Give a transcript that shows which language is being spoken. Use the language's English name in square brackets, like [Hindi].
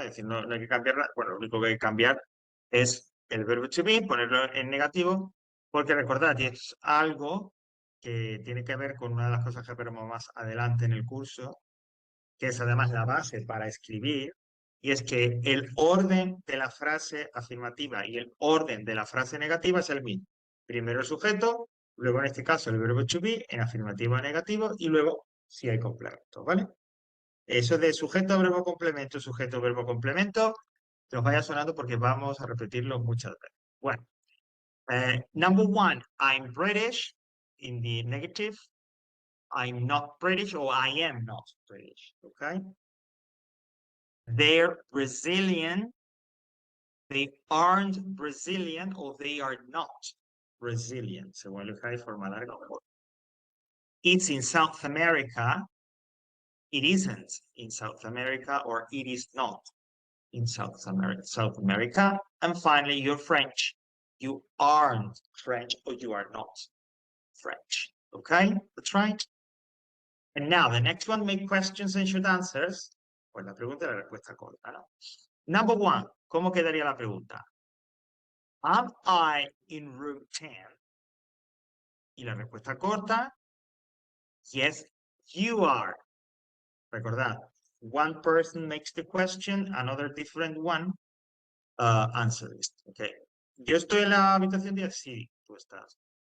[Spanish] Es decir, no hay que cambiarla. Bueno, lo único que hay que cambiar es el verbo to be, ponerlo en negativo, porque recordad, y es algo que tiene que ver con una de las cosas que veremos más adelante en el curso, que es además la base para escribir, y es que el orden de la frase afirmativa y el orden de la frase negativa es el mismo. Primero el sujeto, luego en este caso el verbo to be en afirmativo o negativo, y luego si hay complemento, ¿vale? Eso de sujeto, verbo, complemento, que os vaya sonando porque vamos a repetirlo muchas veces. Bueno, [English] number one, I'm British in the negative. I'm not British or I am not British, okay? They're Brazilian. They aren't Brazilian or they are not Brazilian. [Spanish] Según lo que hay forma larga o mejor. [English] It's in South America. It isn't in South America or it is not in South America. And finally, you're French. You aren't French or you are not French. Okay, that's right. And now the next one, make questions and short answers. [Spanish] Pues la pregunta y la respuesta corta, ¿no? [English] Number one, [Spanish] ¿cómo quedaría la pregunta? [English] Am I in room 10? [Spanish] Y la respuesta corta, [English] yes, you are. [Spanish] Recordad, [English] one person makes the question, another different one answers. Okay. [Spanish] Yo estoy en la habitación 10, sí, tú estás.